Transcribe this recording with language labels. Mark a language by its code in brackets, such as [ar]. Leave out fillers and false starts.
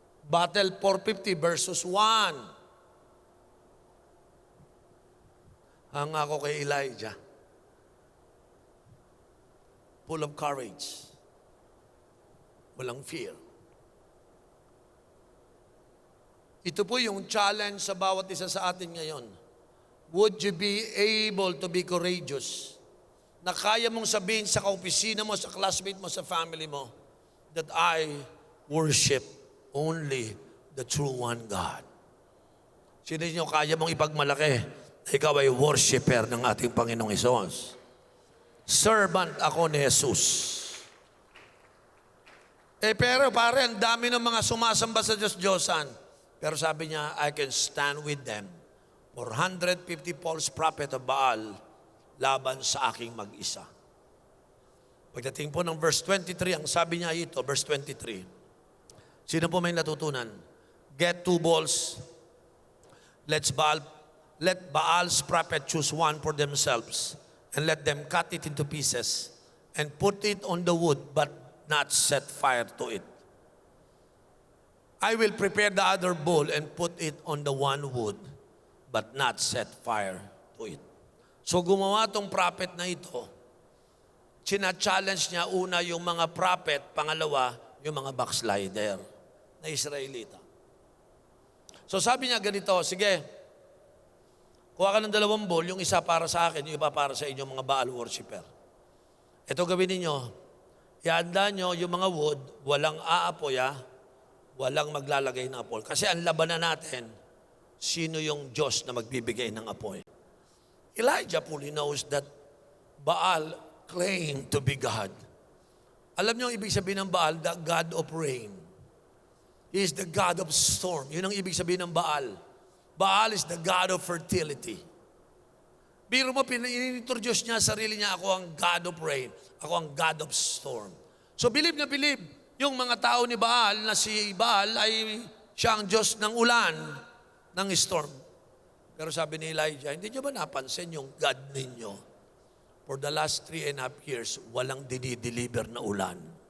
[en] Battle 450 versus 1. [tl] Hanga ako kay Elijah. [en] Full of courage. Walang fear. [tl] Ito po yung challenge sa bawat isa sa atin ngayon. [en] Would you be able to be courageous? [tl] Na kaya mong sabihin sa kaopisina mo, sa classmate mo, sa family mo, [en] that I worship only the true one God. [tl] Sino nyo kaya mong ipagmalaki? Ikaw ay worshiper ng ating Panginoong Hesus. Servant ako ni Jesus. Pero pare, ang dami ng mga sumasamba sa Diyos-Diyosan. Pero sabi niya, [en] I can stand with them. [tl] 450 false prophet of Baal laban sa aking mag-isa. Pagdating po ng verse 23, ang sabi niya ito, verse 23. Sino po may natutunan? [en] Get 2 balls. Let Baal's prophet choose one for themselves, and let them cut it into pieces, and put it on the wood, but not set fire to it. I will prepare the other bowl and put it on the one wood, but not set fire to it. [tl] So gumawa tong prophet na ito, china-challenge niya una yung mga prophet, pangalawa yung mga backslider na Israelita. So sabi niya ganito, sige, kuha ka ng 2 bowl, yung isa para sa akin, yung iba para sa inyo mga Baal worshiper. Ito gawin ninyo, ihanda nyo yung mga wood, walang aapoy walang maglalagay ng apoy. Kasi ang labanan natin, sino yung Diyos na magbibigay ng apoy. [en] Elijah fully knows that Baal claimed to be God. [tl] Alam niyo ang ibig sabihin ng Baal? [en] The God of rain. He is the God of storm. [tl] Yun ang ibig sabihin ng Baal. [en] Baal is the God of fertility. [tl] Biro mo, inintroduce niya sarili niya, ako ang God of rain. Ako ang God of storm. So believe na believe, yung mga tao ni Baal, na si Baal ay siya ang Diyos ng ulan, ng storm. Pero sabi ni Elijah, hindi niyo ba napansin yung God ninyo? [en] For the last 3.5 years, [tl] walang dinideliver na ulan.